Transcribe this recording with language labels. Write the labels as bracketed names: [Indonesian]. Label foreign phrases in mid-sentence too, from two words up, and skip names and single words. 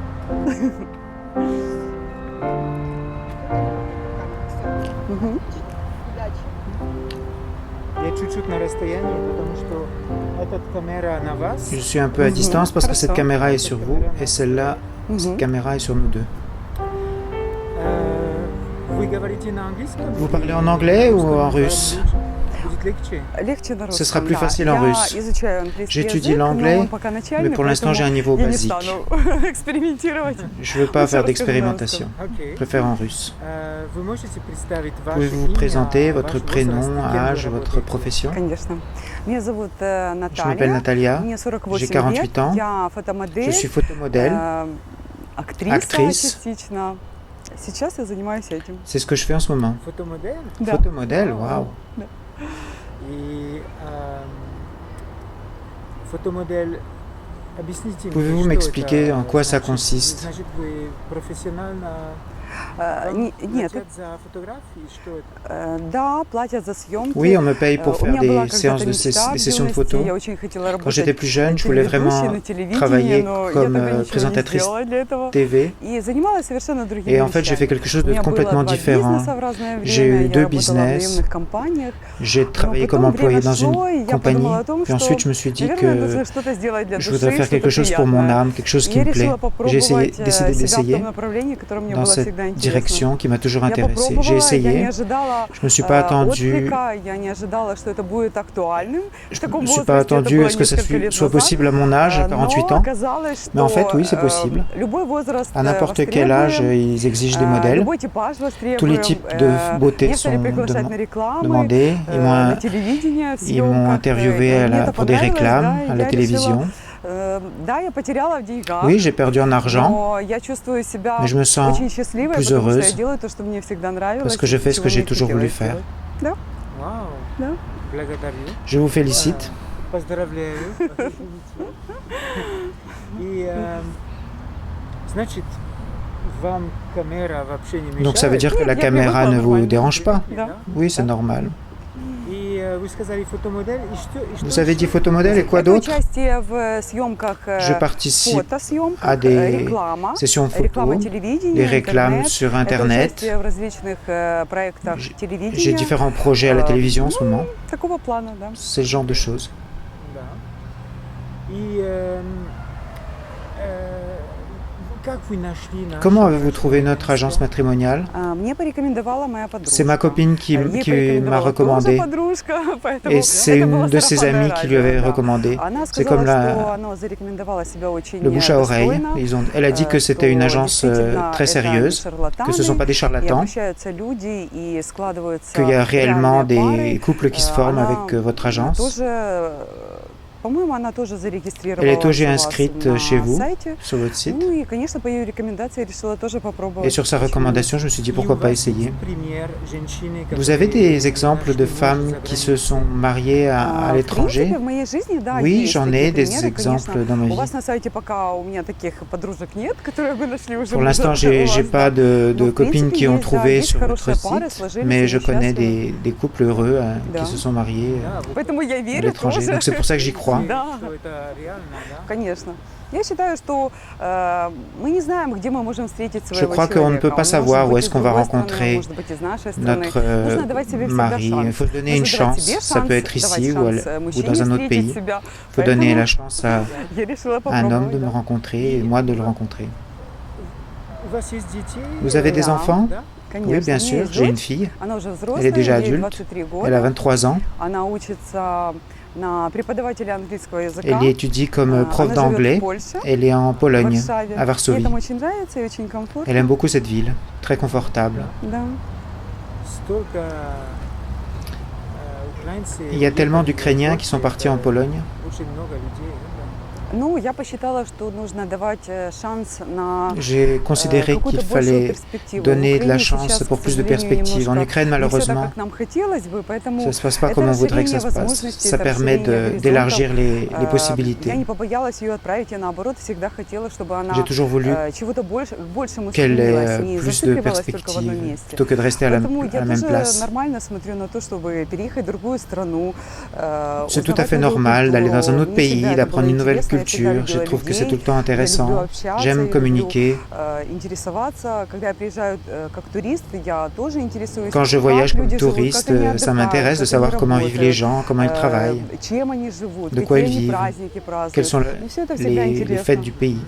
[Russian] Мгм. Я чуть-чуть на расстоянии, потому что эта камера на вас. [French] Je suis un peu à distance parce que cette caméra est sur vous et celle-là, cette Мгм. caméra est sur nous deux. [Russian] Вы говорите на английском? [French] Vous parlez en anglais ou en russe? [Russian] Будет легче. Легче на русском, [French] sera plus [Russian] да. [French] facile en [Russian] Я [French] russe. [Russian] изучаю английский [French] J'étudie [Russian] язык, [French] l'anglais, [Russian] но он пока начальный, [French] mais pour l'instant j'ai un niveau [Russian] поэтому я не [French] basique. [Russian] стану экспериментировать. [French] Je ne veux pas [Russian] Лучше [French] faire [Russian] расскажу на [French] d'expérimentation. [Russian] Окей. [French] Je préfère en russe. [Russian] Вы можете представить ваше [French] Pouvez-vous [Russian] имя, [French] présenter [Russian] ваш [French] votre [Russian] возраст, [French] prénom, [Russian] кем вы [French] âge, votre [Russian] работаете? [French] profession? [Russian] Конечно. Меня зовут [French] Je m'appelle [Russian] Наталья. [French] Natalia, [Russian] Мне 48 [French] j'ai 48 [Russian] лет. [French] ans, [Russian] Я [French] je [Russian] фотомодель, [French] suis photomodèle, [Russian] актриса [French] actrice. [Russian] частично. Сейчас я занимаюсь этим. [French] C'est ce que je fais en ce moment. [Russian] Фотомодель? Да. [French] Photomodèle, waouh. [Russian] И фотомодель, объясните мне, [French] Pouvez-vous [Russian] что [French] m'expliquer [Russian] это [French] en quoi ça [Russian] значит? [French] consiste? [Russian] Значит, вы профессионально вам Нет, платят за фотографии? Что это? да, платят за съемки. [French] Oui, on me paye pour [Russian] У [French] faire [Russian] меня была [French] des séances [Russian] когда-то мечта [French] des [Russian] в [French] sessions de [Russian] юности. [French] photos. [Russian] Я очень хотела [French] Quand [Russian] работать [French] j'étais plus jeune, je voulais [Russian] телеведущей [French] vraiment [Russian] на телевидении, [French] travailler [Russian] но я [French] comme [Russian] тогда ничего не [French] présentatrice [Russian] сделала для этого. [French] TV. [Russian] И занималась совершенно другими [French] Et en fait, j'ai fait [Russian] вещами. [French] quelque chose [Russian] У [French] de [Russian] меня было [French] complètement [Russian] два [French] différent. [Russian] бизнеса в разное [French] J'ai [Russian] время. [French] eu [Russian] Я [French] deux [Russian] работала в [French] business. [Russian] наемных компаниях. [French] J'ai [Russian] Но [French] travaillé comme [Russian] потом [French] employé [Russian] время [French] dans [Russian] шло, и [French] une [Russian] я [French] compagnie. [Russian] подумала о том, [French] Puis [Russian] что, [French] ensuite, je me suis dit [Russian] наверное, [French] que [Russian] нужно что-то сделать для [French] je [Russian] души, [French] voudrais faire quelque [Russian] что-то [French] chose pour mon [Russian] приятное. [French] âme, quelque chose [Russian] И [French] qui [Russian] я [French] me plaît. [Russian] решила [French] J'ai [Russian] попробовать [French] décidé [Russian] себя в [French] d'essayer [Russian] том направлении, которое мне [French] dans [Russian] было [French] cette [Russian] всегда интересно. [French] direction qui m'a toujours [Russian] Я [French] intéressé. J'ai [Russian] попробовала, я не [French] essayé, [Russian] ожидала [French] je me suis pas attendu, [Russian] отклика, я не ожидала, что это будет актуальным. В [French] je [Russian] таком [French] me suis pas [Russian] возрасте, это [French] attendu [Russian] было [French] à ce que ça [Russian] несколько лет [French] soit [Russian] назад. [French] possible à mon âge, à 48 [Russian] Но [French] ans. [Russian] оказалось, [French] Mais en [Russian] что [French] fait, oui, c'est possible. [Russian] любой возраст [French] À n'importe quel âge, [Russian] востребуем, [French] ils exigent des modèles. [Russian] любой типаж [French] Tous les [Russian] востребуем. [French] types de beauté sont [Russian] Некоторые приглашают на рекламы, [French] demandés. [Russian] на телевидение, в [French] Ils m'ont [Russian] съемках. [French] interviewé [Russian] И мне это [French] pour des понравилось, réclames да, à и la я télévision. [Russian] решила, да, я потеряла в деньгах. [French] Oui, j'ai perdu en argent, [Russian] Но я чувствую себя [French] mais je me sens [Russian] очень счастливой, [French] plus [Russian] потому что [French] heureuse [Russian] я делаю то, что мне всегда нравилось. [French] parce que je fais ce [Russian] чего [French] que j'ai [Russian] мне [French] toujours voulu [Russian] хотелось [French] faire. [Russian] делать. Вау. Да. Благодарю. [French] Je vous félicite. [Russian] Поздравляю. И, значит, вам камера вообще не мешает? [French] Donc ça veut dire que la [Russian] Нет, я [French] caméra [Russian] привыкла [French] ne vous [Russian] нормально. [French] dérange pas? [Russian] Да. [French] Oui, c'est normal. [Russian] И вы сказали фотомодель, и что [French] Vous avez dit [Russian] еще? [French] photomodèle et quoi [Russian] Это [French] d'autre? [Russian] участие в съемках, [French] Je participe [Russian] фотосъемках, [French] à des [Russian] реклама, [French] sessions [Russian] реклама [French] photos, [Russian] телевидения, [French] des réclames [Russian] интернет. [French] sur [Russian] Это [French] Internet. [Russian] участие в различных проектах [French] J'ai [Russian] телевидения. [French] différents projets à la télévision en ce moment. [Russian] Такого плана, да. [French] C'est le genre de choses. [Russian] Да. И как вы нашли нашу [French] Comment avez-vous trouvé agence notre agence matrimoniale? [Russian] Мне порекомендовала моя подружка. [French] C'est ma copine qui [Russian] Ей [French] m'a [Russian] порекомендовала [French] recommandé. [Russian] тоже подружка, поэтому [French] Et c'est [Russian] это было [French] une de ses [Russian] сарафанное [French] amies qui lui [Russian] радио, [French] avait [Russian] да. [French] recommandé. [Russian] Она [French] C'est [Russian] сказала, [French] comme [Russian] что она зарекомендовала себя очень [French] le bouche à oreille. [Russian] достойно, [French] Elle a dit que c'était une agence [Russian] действительно [French] très [Russian] это не [French] sérieuse, que ce ne sont pas des [Russian] и [French] charlatans, [Russian] обращаются люди и складываются [French] qu'il y a réellement [Russian] реальные [French] des [Russian] пары. [French] couples qui se forment [Russian] Она [French] avec votre agence. [Russian] тоже, по-моему, она тоже зарегистрировалась [French] Elle est тоже [Russian] у вас [French] inscrite [Russian] на [French] chez vous, [Russian] сайте. [French] sur votre site. [Russian] Ну и, конечно, по ее рекомендации я решила тоже попробовать. [French] Et sur sa recommandation, je me suis dit [Russian] И [French] pourquoi [Russian] у [French] pas [Russian] вас [French] essayer. [Russian] есть пример женщины, [French] Vous avez [Russian] которые [French] des exemples de [Russian] нашли мужа [French] femmes [Russian] за [French] qui se [Russian] границей? [French] sont mariées à [Russian] В [French] l'étranger? [Russian] принципе, в моей жизни, да, [French] Oui, [Russian] есть [French] j'en [Russian] такие [French] ai des [Russian] примеры, [French] exemples [Russian] конечно. [French] dans ma [Russian] У [French] vie. [Russian] вас на сайте пока у меня таких подружек нет, которые вы нашли уже. [French] Pour l'instant, j'ai pas de copines qui ont trouvé sur votre site, mais je connais des couples heureux qui se sont mariés [Russian] Да, вот Поэтому я [French] à [Russian] верю [French] l'étranger. [Russian] тоже. [French] Donc c'est pour ça que j'y crois. [Russian] Да. что это реально, да? Конечно. Я считаю, что мы не знаем, где мы можем встретить [French] Je [Russian] своего [French] crois qu'on ne [Russian] человека. [French] peut pas [Russian] Он [French] savoir [Russian] может [French] où [Russian] быть [French] est-ce [Russian] из [French] qu'on va [Russian] другой страны, [French] rencontrer [Russian] может быть из нашей страны. [French] notre [Russian] Нужно давать себе всегда [French] mari. Il [Russian] шанс. [French] faut se donner une [Russian] Нужно давать [French] chance. [Russian] себе [French] Ça peut [Russian] шанс, [French] être ici [Russian] давать [French] ou [Russian] шанс [French] ou [Russian] мужчине [French] dans un autre [Russian] встретить [French] pays. [Russian] себя. [French] Il faut donner [Russian] Поэтому [French] la chance à [Russian] я решила [French] un homme [Russian] попробовать. [French] de me [Russian] Да. [French] rencontrer et moi de le rencontrer. [Russian] У вас есть детей? [French] Vous avez des [Russian] Да. [French] enfants? [Russian] Да? Конечно. [French] Oui, bien [Russian] У меня [French] sûr. [Russian] есть [French] J'ai une [Russian] дочь. [French] fille. [Russian] Она уже [French] Elle est [Russian] взрослая, [French] déjà [Russian] ей [French] adulte. [Russian] 23 [French] Elle a [Russian] года. [French] 23 ans. [Russian] Она учится на преподавателя английского языка. [French] Elle y étudie comme prof [Russian] Она живет в [French] d'anglais. [Russian] Польше, [French] Elle est en [Russian] в [French] Pologne, [Russian] Варшаве. [French] à [Russian] Ей [French] Varsovie. [Russian] там очень нравится и очень комфортно. [French] Elle aime beaucoup cette ville, très confortable. [Russian] Да. Столько украинцев. [French] Il y a tellement d'Ukrainiens qui sont partis en Pologne. [Russian] Очень много людей. Ну, я посчитала, что нужно давать шанс на [French] J'ai considéré qu'il [Russian] какую-то большую [French] fallait [Russian] перспективу. [French] donner [Russian] В [French] de la [Russian] Украине [French] chance [Russian] сейчас, [French] pour [Russian] к [French] plus de [Russian] сожалению, [French] perspectives. En [Russian] немножко [French] Ukraine, [Russian] не все так, [French] malheureusement, [Russian] как нам хотелось бы, поэтому [French] ça ne se passe pas [Russian] это [French] comme on voudrait que ça [Russian] расширение [French] se passe. [Russian] возможностей, [French] Ça [Russian] это [French] permet [Russian] расширение [French] d'élargir [Russian] горизонтов. [French] les [Russian] Я [French] possibilités. [Russian] не побоялась ее отправить, я наоборот всегда хотела, чтобы она [French] J'ai toujours voulu [Russian] чего-то больше, к большему [French] qu'elle [Russian] стремилась, [French] ait [Russian] не [French] plus de [Russian] зацикливалась только в одном [French] perspectives [Russian] месте. [French] plutôt que de rester à [Russian] Поэтому я [French] la même [Russian] тоже [French] place. [Russian] нормально смотрю на то, чтобы переехать в другую страну. [French] C'est tout à fait normal d'aller dans un autre pays, d'apprendre une nouvelle culture. culture, je trouve que c'est tout le temps intéressant. J'aime communiquer. Quand je voyage comme touriste, ça m'intéresse de savoir comment vivent les gens, comment ils travaillent, de quoi ils vivent, quelles sont les fêtes du pays.